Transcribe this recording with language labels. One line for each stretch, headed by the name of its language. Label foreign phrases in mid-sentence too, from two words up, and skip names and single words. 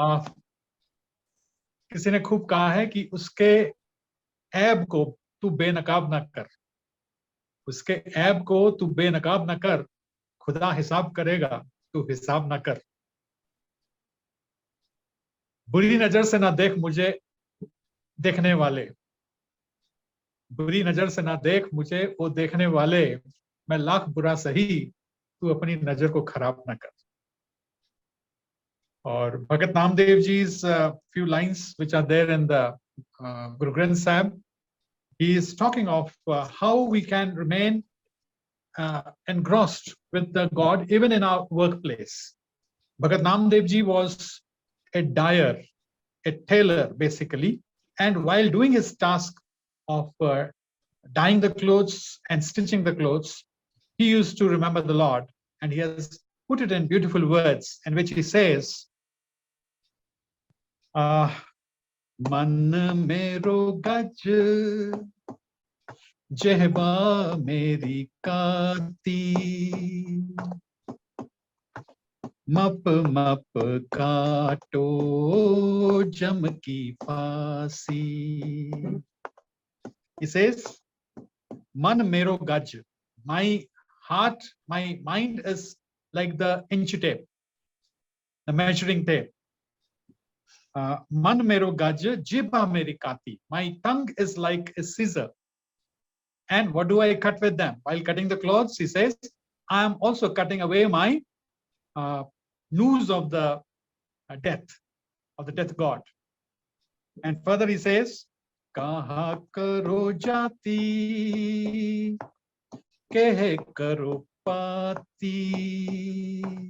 Hindi: किसी ने खूब कहा है कि उसके ऐब को तू बेनकाब ना कर, उसके ऐब को तू बेनकाब ना कर, खुदा हिसाब करेगा तू हिसाब ना कर. बुरी नजर से ना देख मुझे देखने वाले, बुरी नजर से ना देख मुझे वो देखने वाले, मैं लाख बुरा सही, तू अपनी नजर को खराब ना कर.
English: Or Bhagat Namdev ji's few lines which are there in the Guru Granth Sahib. He is talking of how we can remain engrossed with the God even in our workplace. Bhagat Namdev ji was a dyer, a tailor basically, and while doing his task of dyeing the clothes and stitching the clothes, he used to remember the Lord, and he has put it in beautiful words in which he says,
Punjabi: ਮਨ ਮੇਰੋ ਗਜ ਜਿਹਬਾ ਮੇਰੀ ਕਾਤੀ ਮਪ ਮਪ ਕਾਟੋ ਜਮ ਕੀ ਫਾਂਸੀ.
English: He says,
Punjabi: ਮਨ ਮੇਰੋ ਗਜ,
English: my heart, my mind is like the inch tape, the measuring tape.
Punjabi: ਮਨ ਮੇਰੋ ਗਜ, ਜਿਬਾ ਮੇਰੀ ਕਾਤੀ.
English: My tongue is like a scissor. And what do I cut with them? While cutting the clothes, he says, I am also cutting away my noose of the death god. And further he says,
Punjabi: ਕਹਾ ਕਰੋ ਜਾਤੀ, ਕਹੇ ਕਰੋ ਪਤੀ.